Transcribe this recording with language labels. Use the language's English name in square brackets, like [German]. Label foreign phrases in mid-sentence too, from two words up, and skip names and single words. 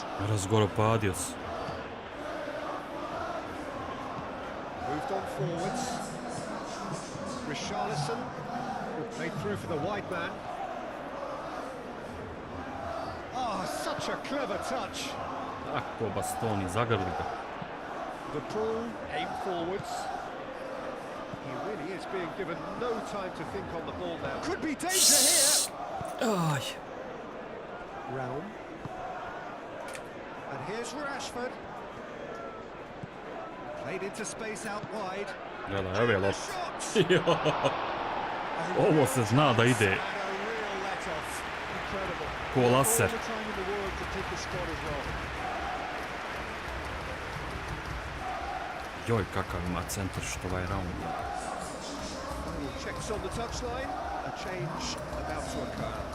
[Croatian] Razgoropadio se. [English] Moved on forwards. Richarlison played through for the wide man. Oh, such a clever touch. [Croatian] Tako, Bastoni, zagrli ga. [English] The pull, aim forwards. He really is being given no time to think on the ball now. Could be danger here. Aj. Realm. And here's Rashford. Played into space out wide. [Croatian] Gledaj, evo je lopta. [English] Shot! [Croatian] Jo. Ovo se zna da ide [English] And a real let-off. Incredible. ko All laser. the time in the world to take the spot as well. [Croatian] Joj, kakav ima centar što ovaj round. [English] Checks on the touchline. A change about to occur.